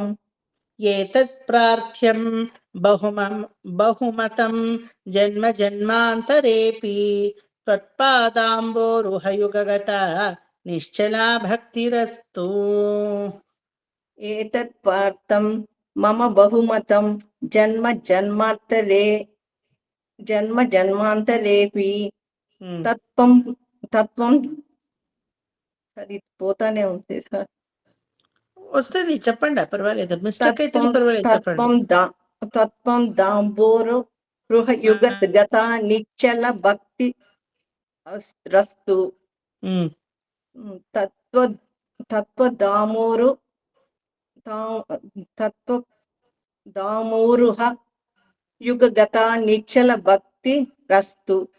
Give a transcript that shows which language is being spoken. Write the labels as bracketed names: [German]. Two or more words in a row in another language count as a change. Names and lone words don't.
[Sanskrit] एतत् प्रार्थ्यं बहुमतं जन्म जन्मान्तरेऽपि त्वत्पादाम्बोरुहयुगगता निश्चला भक्तिरस्तु. एतत् पार्थं मम बहुमतं जन्म जन्मान्तरेऽपि तत्त्वं [Telugu] సరే పోతానే ఉంది సార్. వస్తుంది చెప్పండి, పర్వాలేదు. మిస్టేక్ అయితే పర్వాలేదు చెప్పండి. [Sanskrit] తత్వం దాంబోరు గృహయుగత నిశ్చల భక్తి రస్తు తత్వ తత్వదామోరు తత్వదామోరుహ యుగగత నిశ్చల భక్తి రస్తు.